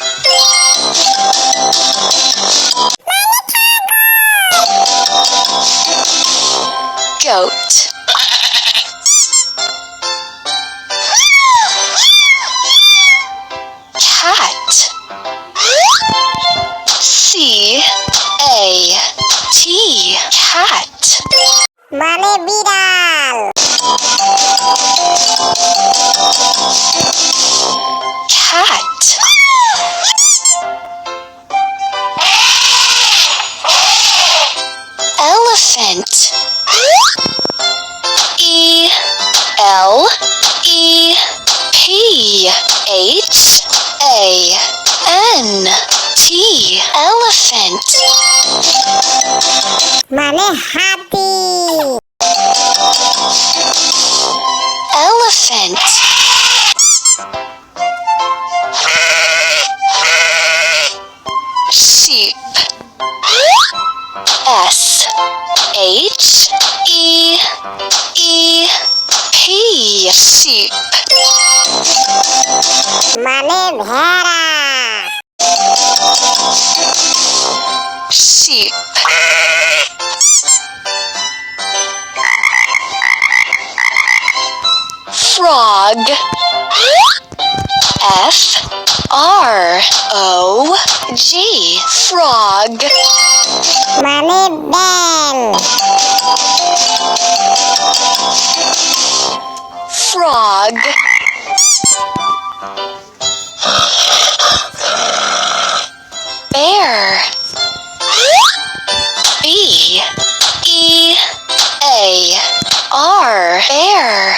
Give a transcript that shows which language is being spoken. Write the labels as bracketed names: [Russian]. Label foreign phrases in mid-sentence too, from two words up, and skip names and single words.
[English] Goat. Cat. C-A-T, cat. [Bangla] মানে বিড়াল। [English] Cat. Elephant. E-L-E-P-H-A-N-T, elephant. [Bangla] মানে হাতি। [English] Elephant. Sheep. S-H-E-E-P, sheep. [Bangla] মানে ভেড়া। [English] Sheep. Frog. F-R-O-G, frog. [Bangla] মানে ব্যাঙ। [English] Frog. Bear. B-E-A-R, bear.